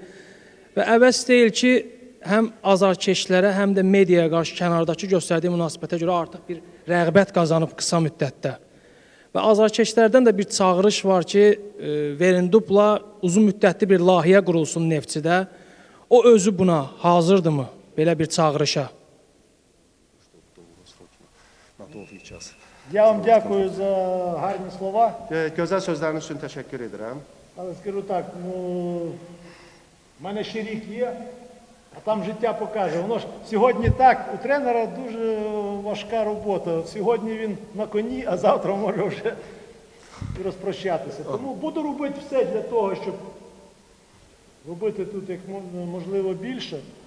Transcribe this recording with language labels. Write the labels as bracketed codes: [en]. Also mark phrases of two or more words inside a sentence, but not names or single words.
[az] Və əvəz deyil ki, həm azarkeşlərə, həm də mediaya qarşı kənardakı göstərdiyi münasibətə görə artıq bir rəğbət qazanıb qısa müddətdə. Və azarkeşlərdən də bir çağırış var ki, Verindupla uzun müddətli bir layihə qurulsun Neftçidə. O özü buna hazırdırmı, belə bir çağırışa? [uk] Я вам дякую за гарні слова. [az] Gözəl sözləriniz üçün təşəkkür edirəm. [uk] Але скажу так, ну, в мене ще рік є, а там життя покаже. Воно ж сьогодні так, у тренера дуже важка робота. Сьогодні він на коні, а завтра може вже і розпрощатися. Тому буду робити все для того, щоб робити тут як можливо більше.